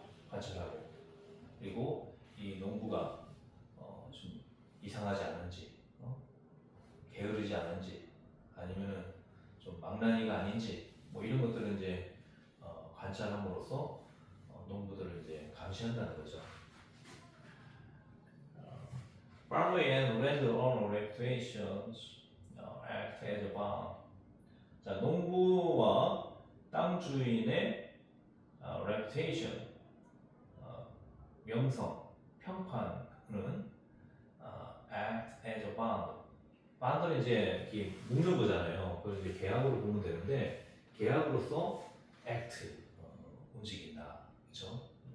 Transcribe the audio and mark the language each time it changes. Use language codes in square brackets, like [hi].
[ko] 관찰하고 그리고 이 농부가 좀 이상하지 않은지 게으르지 않은지 아니면은 좀 망나니가 아닌지 뭐 이런 것들은 이제 관찰함으로써 농부들을 이제 감시한다는 거죠. [en] Farmer and landowner reputations act as a bond. [ko] 자, 농부와 땅 주인의 reputation, 명성, 평판은 [en] act as a bond. [ko] bond는 이제 이렇게 묶는 거잖아요. 그걸 이제 계약으로 보면 되는데 계약으로서 act 움직인다, 그렇죠?